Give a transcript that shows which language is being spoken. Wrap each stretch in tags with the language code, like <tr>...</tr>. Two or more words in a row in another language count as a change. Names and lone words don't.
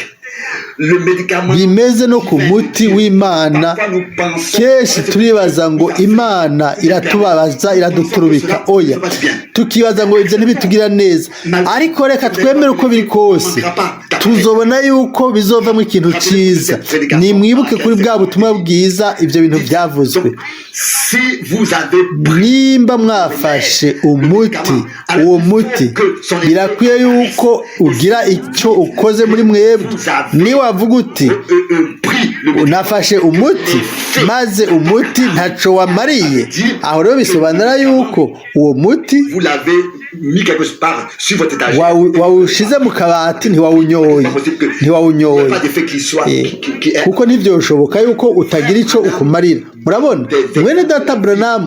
<rn>bimeze no ku muti w'Imana kenshi turibaza ngo Imana iratubabaza iraduturubika oya tukibaza ngo ibyo ntibitugira neza ariko reka twemere uko biri kose tuzobona yuko bizovamo ikintu cyiza nimwibuke kuri bwa butumwa bwiza ibyo bintu byavuzwe nimba mwafashe umuti uwo muti birakwiye yuko ugira icyo ukoze muri mwebwe ni wavuga uti unafashe umuti maze umuti ntaco wamariye aho rero bisobanura yuko uwo muti wawushize mu kabati ntiwawunyoye kuko ntibyoshoboka yuko utagira icyo ukumarira murabona mwene data Branham</rn>